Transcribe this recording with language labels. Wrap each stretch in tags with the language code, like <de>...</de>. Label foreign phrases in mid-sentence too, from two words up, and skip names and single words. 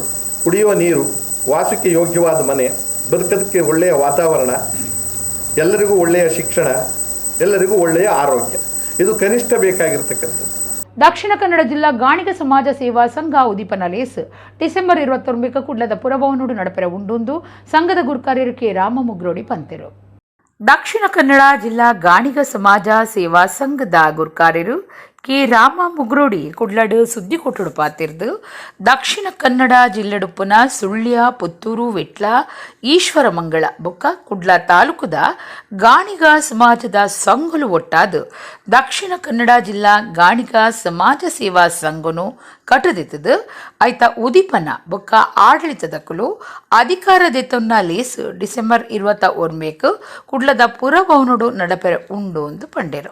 <kn>ಕುಡಿಯುವ ನೀರು, ವಾಸಕ್ಕೆ ಯೋಗ್ಯವಾದ ಮನೆ, ಬದುಕೋದಕ್ಕೆ ಒಳ್ಳೆಯ ವಾತಾವರಣ, ಎಲ್ಲರಿಗೂ ಒಳ್ಳೆಯ ಶಿಕ್ಷಣ, ಎಲ್ಲರಿಗೂ ಒಳ್ಳೆಯ ಆರೋಗ್ಯ, ಇದು ಕನಿಷ್ಠ ಬೇಕಾಗಿರ್ತಕ್ಕಂಥದ್ದು.</kn> <tcy>ದಕ್ಷಿಣ ಕನ್ನಡ ಜಿಲ್ಲಾ ಗಾಣಿಗ ಸಮಾಜ ಸೇವಾ ಸಂಘ ಉದೀಪನ ಲೇಸ್ ಡಿಸೆಂಬರ್ 29 ಕುಡ್ಲದ ಪುರಭವನೋಡು ನಡಪೆರ ಉಂಡೊಂದು ಸಂಘದ ಗುರುಕಾರ್ಯರು ಕೆ ರಾಮ ಮುಗ್ರೋಡಿ ಪಂತೆರು. ದಕ್ಷಿಣ ಕನ್ನಡ ಜಿಲ್ಲಾ ಗಾಣಿಗ ಸಮಾಜ ಸೇವಾ ಸಂಘದ ಗುರುಕಾರ್ಯರು ಕೆ ರಾಮ ಮುಗ್ರೋಡಿ ಕುಡ್ಲಡು ಸುದ್ದಿ ಕೊಟ್ಟುಡು ಪಾತಿರ್ದು ದಕ್ಷಿಣ ಕನ್ನಡ ಜಿಲ್ಲೆಡುಪ್ಪುನ ಸುಳ್ಯ, ಪುತ್ತೂರು, ವಿಟ್ಲ, ಈಶ್ವರಮಂಗಳ ಬೊಕ್ಕ ಕುಡ್ಲ ತಾಲೂಕುದ ಗಾಣಿಗ ಸಮಾಜದ ಸಂಘಲು ಒಟ್ಟಾದು ದಕ್ಷಿಣ ಕನ್ನಡ ಜಿಲ್ಲಾ ಗಾಣಿಗ ಸಮಾಜ ಸೇವಾ ಸಂಘನು ಕಟ್ಟದಿತ್ತದು ಐತ ಉದೀಪನ ಬೊಕ್ಕ ಆಡಳಿತದಕ್ಕಲು ಅಧಿಕಾರದೆತ್ತೊನ್ನ ಲೇಸು ಡಿಸೆಂಬರ್ 21 ಕುಡ್ಲದ ಪುರಭವನೋಡು ನಡಪೆರ ಉಂಡು ಎಂದು ಪಂಡೆರು.</tcy>